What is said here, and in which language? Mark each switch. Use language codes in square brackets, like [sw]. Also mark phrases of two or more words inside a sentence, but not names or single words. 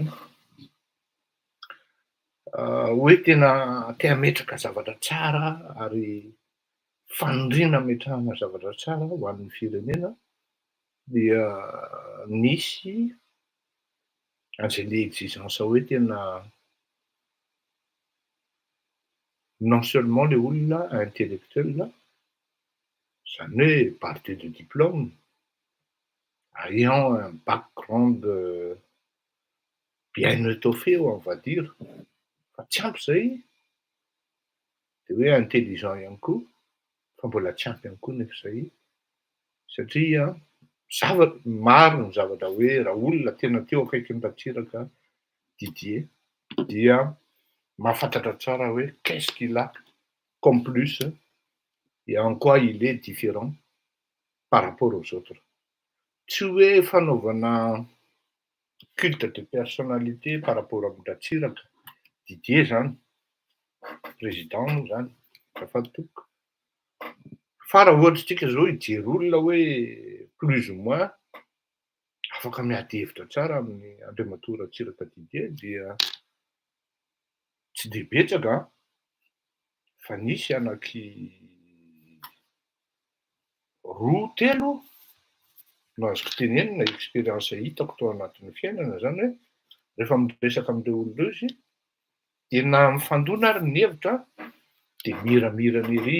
[mg] hoe tena te hametraka zavatra tsara ary fanondriana hametrahana zavatra tsara ho an'ny firenena dia nisy an'izay le exigence hoe tena [fr] non seulement [mg] le olona intellectuel zany hoe [fr] barré de diplôme ayant un background bien étoffé on va dire [mg] fa tsy ampy zay de hoe intelligent ihany koa fa mbola tsy ampy ihany koa nefa zay satria maro ny zavatra hoe raha olona tena teo akaikin'ny Ratsiraka Didier dia mahafantatra tsara hoe [fr] qu'est-ce qu'il a comme plus et en quoi il est différent par rapport aux autres [mg] tsy hoe fanaovana [fr] culte de personnalité par rapport [mg] amin'ny Ratsiraka Didier zany président moa zany azafady tompoko fa raha ohatra tsika zao hijery olona hoe [fr] plus ou moins [mg] afaka miady hevitra tsara amin'ny Andriamatoa Ratsiraka Didier dia tsy dia betsaka fa nisy anaky roa telo no azoko tenenina expérience hitako tao anatin'ny fiainana zany hoe rehefa miresaka amin'ireo olona ireo izy dia na mifandona ary ny hevitra dia miramirana ery